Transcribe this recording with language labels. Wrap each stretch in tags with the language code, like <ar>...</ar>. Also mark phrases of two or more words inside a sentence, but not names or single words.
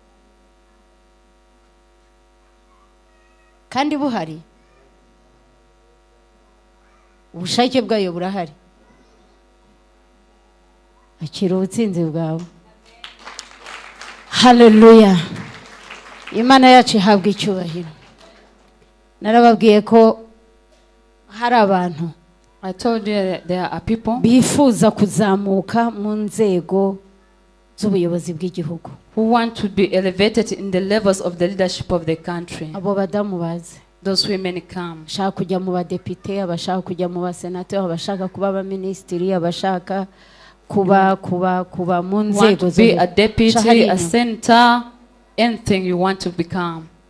<rw>Kandi buhari ubushake bwayo burahari. Akira ubutsinzi bwawe. Hallelujah. Imana yacu ihabwa icyubahiro. Narababwiye ko hari abantu,</rw> <en>I told you there are people</en> <rw>bifuza kuzamuka mu nzego z'ubuyobozi bw'igihugu,</rw> <en>who want to be elevated in the levels of the leadership of the country.</en> <rw>Abo badamu baze.</rw> <en>Those women come.</en> <rw>Abashaka kujya mu badepite, abashaka kujya mu basenateri, abashaka kuba abaminisitiri, abashaka kuba mu nzego zo.</rw> <en>Be a deputy, a senator, anything you want to become.</en>